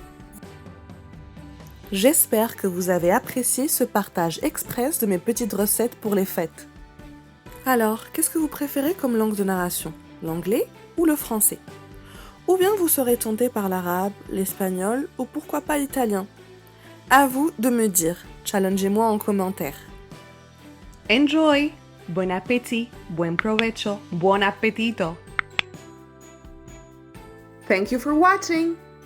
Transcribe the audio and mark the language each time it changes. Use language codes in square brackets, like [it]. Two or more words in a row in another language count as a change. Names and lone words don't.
[fr] J'espère que vous avez apprécié ce partage express de mes petites recettes pour les fêtes. Alors, qu'est-ce que vous préférez comme langue de narration? L'anglais ou le français? Ou bien vous serez tenté par l'arabe, l'espagnol ou pourquoi pas l'italien. À vous de me dire, challengez-moi en commentaire. [en] Enjoy! [es] Buen appétit, buen provecho, [it] buon appetito! [en] Thank you for watching!